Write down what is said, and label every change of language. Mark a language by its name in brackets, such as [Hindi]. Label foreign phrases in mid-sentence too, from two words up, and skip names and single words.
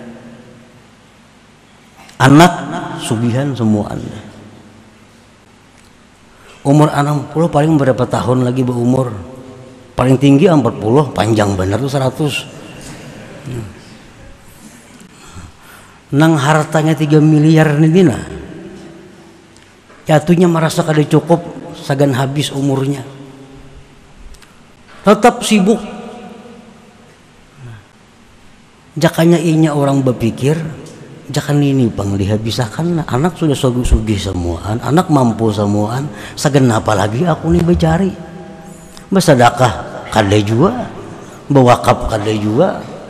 [Banjar] Anak sugihan semua ada. [Indonesian] Umur 60 paling berapa tahun lagi berumur? Paling tinggi 40, panjang benar tuh 100. [Banjar] Nang hartanya 3 miliar nih dina. Jatuhnya merasa kada cukup, sagan habis umurnya, tetap sibuk. Jakanya inya orang berpikir, jakan ini pang dihabiskan, anak sudah sugih semuaan, anak mampu semuaan, sagan apa lagi aku nih bercari, bersedekah kada juga, berwakaf kada juga.